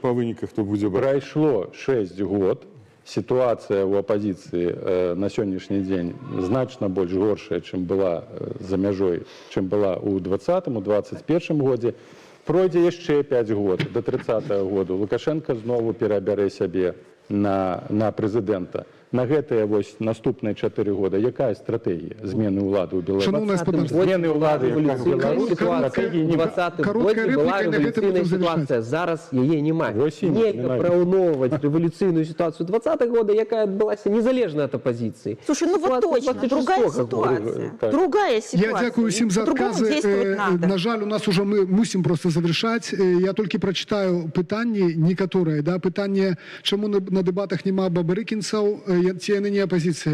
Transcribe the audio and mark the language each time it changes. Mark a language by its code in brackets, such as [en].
[be] По выніках, то будзе браць. Прайшло 6 год. Ситуация ў апозіцыі на сённяшні дзень значна больш горшая, чым была за мяжой, чым была ў 2020-2021 годзе. Пройдзе яшчэ 5 год, до 30-го году. Лукашенко знову перабярэ сябе на прэзідэнта. На гэтыя вось наступныя 4 года якая стратэгія змены ўлады ў Беларусі? Змены ўлады ў Беларусі стратэгіі няма. 20-м годзе была рэвалюцыйная сітуацыя, зараз яе няма. Нельга параўноўваць рэвалюцыйную сітуацыю 20-х года, якая адбылася незалежна ад апозіцыі. [ru] Слушай, ну вот точно, другая ситуация. Другая ситуация. [uk] Я дякую всем за [ru] По-другому действовать надо. [uk] На жаль, у нас уже мы мусим просто завершать. [ru] Я только прочитаю [be] пытанне некаторые, да, пытанне, чаму на дэбатах няма бабарыкінцаў, ці яны не апозіцыя.